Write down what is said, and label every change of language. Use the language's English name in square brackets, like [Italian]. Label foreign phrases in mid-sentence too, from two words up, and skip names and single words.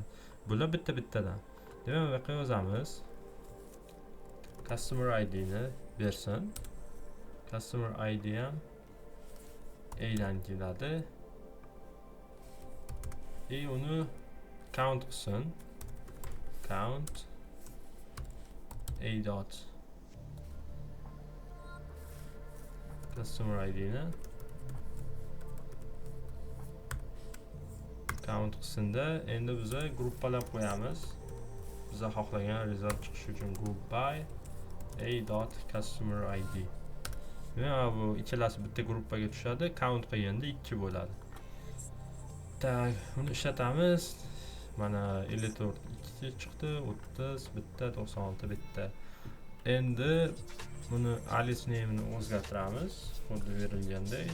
[Uzbek] Bular bitta-bittadan. Demak, bu yerga yozamiz. [English] Customer ID [Uzbek] ni bersin. [English] Customer ID [Uzbek] ham A dan keladi. Uni count qilsin. [English] Count A dot customer ID [Uzbek] ni count qilsinda, endi biza gruppalab qo'yamiz. Biza xohlagan result chiqishi uchun [English] group by A dot customer ID. [Uzbek] Mana bu ikkalasi bitta gruppaga tushadi, count qilganda 2 bo'ladi. Tak, uni ishlatamiz. Mana 54 2 chiqdi, 30 bitta, 96 bitta. Endi buni [English] alias name [Uzbek] ni o'zgartiramiz, xuddi berilgandek.